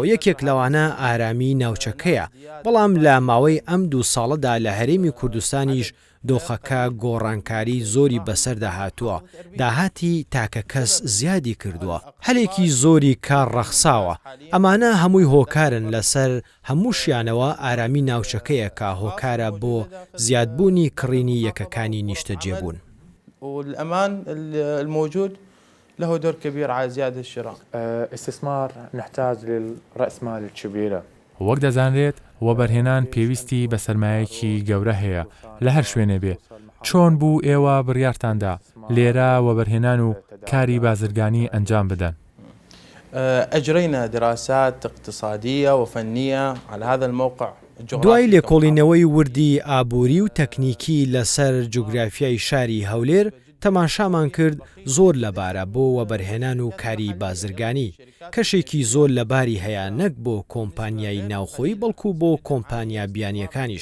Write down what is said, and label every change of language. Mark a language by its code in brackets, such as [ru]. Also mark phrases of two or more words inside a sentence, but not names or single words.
[ckb] یەکێک لەوانە ئارامی ناوچەکەیە، بەڵام لە ماوەی ئەم 2 ساڵەدا لە هەرێمی کوردستانیش دۆخەکە گۆڕانکاری زۆری بەسەردا هاتووە، داهاتی تاکە کەس زیادی کردووە، هەلێکی زۆری کار ڕەخساوە. ئەمانە هەمووی هۆکارن لەسەر هەمووشیانەوە ئارامی ناوچەکەیە کە هۆکارە بۆ زیادبوونی کڕینی یەکەکانی نیشتەجێبوون. [ar] والأمان الموجود له دور كبير على زيادة الشراء. استثمار نحتاج للرأس مال الكبيرة [ckb] وەک دەزانرێت وەبەرهێنان پێویستی بە سەرمایەکی گەورە هەیە لە هەر شوێنێ بێ. چۆن بوو ئێوە بڕیارتاندا لێرە وەبەرهێنان و کاری بازرگانی ئەنجام بدەن؟ [ar] أجرينا دراسات اقتصادية وفنية على هذا الموقع. [ckb] دوای لێکۆڵینەوەی وردی ئابووری و تەکنیکی لەسەر جوگرافیای شاری هەولێر تەماشامان کرد زۆر لەبارە بۆ وەبەرهێنان و کاری بازرگانی. کەشێکی زۆر لەباری هەیە نەک بۆ کۆمپانیای ناوخۆی بەڵکو بۆ کۆمپانیا بیانیەکانیش.